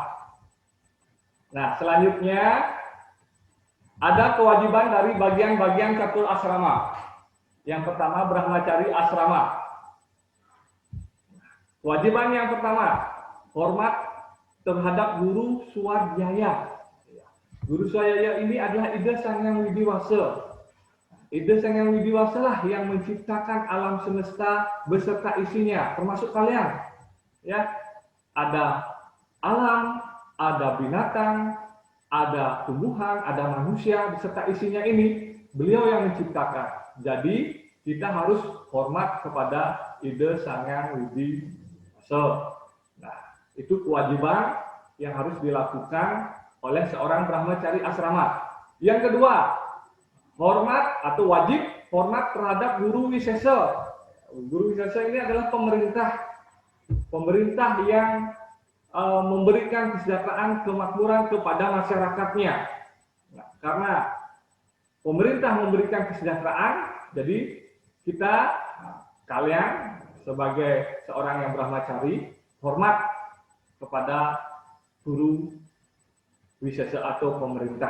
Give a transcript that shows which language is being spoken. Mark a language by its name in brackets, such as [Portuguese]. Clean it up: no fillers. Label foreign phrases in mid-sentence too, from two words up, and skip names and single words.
[Indonesian] Nah, selanjutnya ada kewajiban dari bagian-bagian catur asrama. Yang pertama brahmacari asrama. Kewajiban yang pertama, hormat terhadap guru swadhyaya. Guru swadhyaya ini adalah Ida Sang Hyang Widiwasa. Ida Sang Hyang Widiwasa lah yang menciptakan alam semesta beserta isinya, termasuk kalian. Ya, ada alam, ada binatang, ada tumbuhan, ada manusia beserta isinya ini. Beliau yang menciptakan. Jadi kita harus hormat kepada Ida Sang Hyang Widi Wasa. Nah, itu kewajiban yang harus dilakukan oleh seorang brahmacari asrama. Yang kedua, hormat atau wajib hormat terhadap guru wisesa. Guru wisesa ini adalah pemerintah yang memberikan kesejahteraan kemakmuran kepada masyarakatnya. Nah, karena pemerintah memberikan kesejahteraan, jadi kalian sebagai seorang yang brahmacari hormat kepada guru wisesa atau pemerintah.